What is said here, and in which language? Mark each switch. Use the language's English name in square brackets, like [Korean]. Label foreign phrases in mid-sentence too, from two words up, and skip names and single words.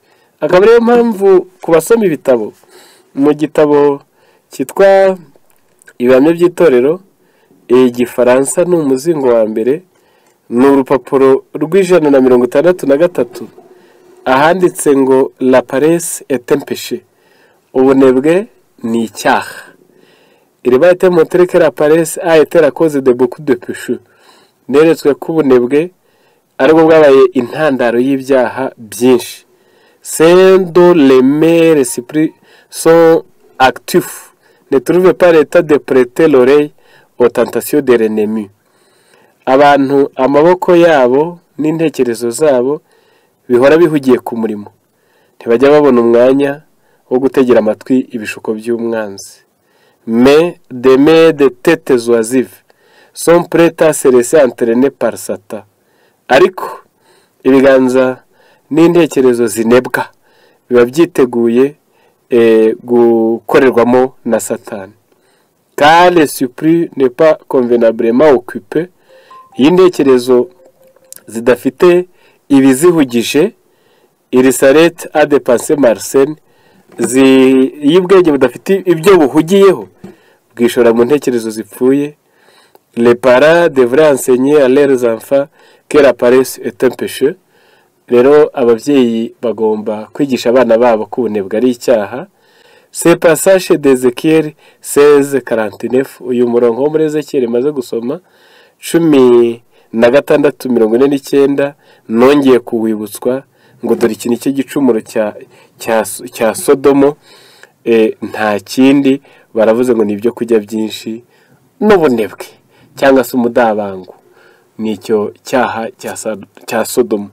[Kinyarwanda] Akaba ariyo mpamvu ku basoma ibitabo, mu gitabo cyitwa Ibihamya by'itorero, Igifaransa ni umuzingo wa mbere, ni urupapuro rw'163, ahanditse ngo [French] la paresse est un péché, [Kinyarwanda] ubunebwe ni icyaha. [French] Il va être montré que la paresse a été la cause de beaucoup de péchés. [Kinyarwanda] Neretswe ko ubunebwe aribwo bwabaye intandaro y'ibyaha byinshi. [French] C'est dont les mères esprits sont actifs, ne trouvent pas l'état de prêter l'oreille aux tentations de l'ennemi. [Kinyarwanda] Abantu amaboko yabo n'intekerezo zabo bihora bihugiye ku murimo, ntibajya babona umwanya wo gutegera amatwi ibishuko by'umwanzi. [French] Mais des têtes oisives sont prêtes à se laisser entraîner par Satan. [Kinyarwanda] Ariko ibiganza n'intekerezo zinebwa biba byiteguye gukorerwamo na Satani. [French] Car l'esprit n'est pas convenablement occupé. [Kinyarwanda] Iyi ntekerezo zidafite ibizihugije, [French] il s'arrête à des pensées malsaines, [Kinyarwanda] y'ubwenge budafite ibyo buhugiyeho bwishora mu ntekerezo zipfuye. [French] Les parents devraient enseigner à leurs enfants que la paresse est un péché. [Kinyarwanda] Rero ababyeyi bagomba kwigisha abana babo ko ubunebwe ari icyaha. [French] Ce passage d'Ezekiel [Kinyarwanda] 16:49, uyu murongo wo muri Ezekiel maze gusoma 16:49, nongeye kuwibutswa ngo dore iki nicyo gicumuro cya Sodomo, nta kindi baravuze ngo ni ibyo kurya byinshi n'ubunebwe cyangwa se umudabango, nicyo cyaha cya Sodomo.